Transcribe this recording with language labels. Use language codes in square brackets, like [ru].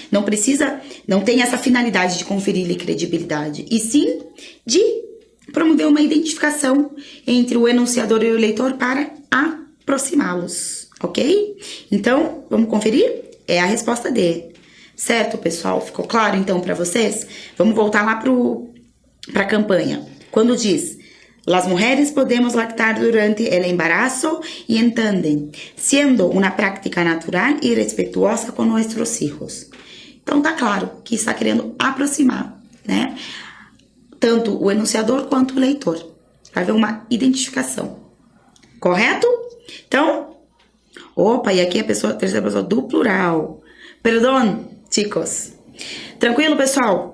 [pt] Não tem essa finalidade de conferir-lhe credibilidade, e sim de promover uma identificação entre o enunciador e o leitor para aproximá-los. Ok? Então, vamos conferir? É a resposta D. Certo, pessoal? Ficou claro, então, para vocês? Vamos voltar lá para a campanha. Quando diz, [es] las mujeres podemos lactar durante el embarazo y entenden, siendo una práctica natural y respetuosa con nuestros hijos. [pt] Então, tá claro que está querendo aproximar, né? Tanto o enunciador quanto o leitor. Para ver uma identificação. Correto? Então, opa, e aqui a terceira pessoa do plural. Perdão, chicos. Tranquilo, pessoal?